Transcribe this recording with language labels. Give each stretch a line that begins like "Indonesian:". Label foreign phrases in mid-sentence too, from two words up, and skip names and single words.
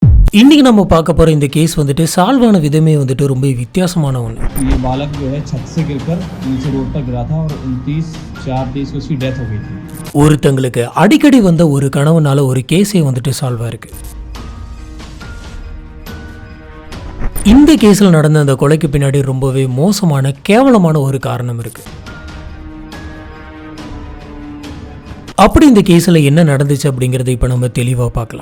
Tamil: இன்னைக்கு நம்ம பார்க்க போற இந்த கேஸ் வந்துட்டு சால்வ் ஆன விதமே வந்துட்டு ரொம்ப வித்தியாசமான ஒன்று.
Hindi: ये बालक जो है छत से गिरकर नीचे रोड पर गिरा था और 29/4/23 को उसकी डेथ हो गई थी.
Tamil: ஒருத்தங்களுக்கு அடிக்கடி வந்த ஒரு கனவுனால ஒரு கேஸே வந்துட்டு சால்வ் ஆயிருக்கு. இந்த கேஸில் நடந்த அந்த கொலைக்கு பின்னாடி ரொம்பவே மோசமான கேவலமான ஒரு காரணம் இருக்கு. அப்படி இந்த கேஸில் என்ன நடந்துச்சு அப்படிங்கிறத இப்போ நம்ம தெளிவாக பார்க்கலாம்.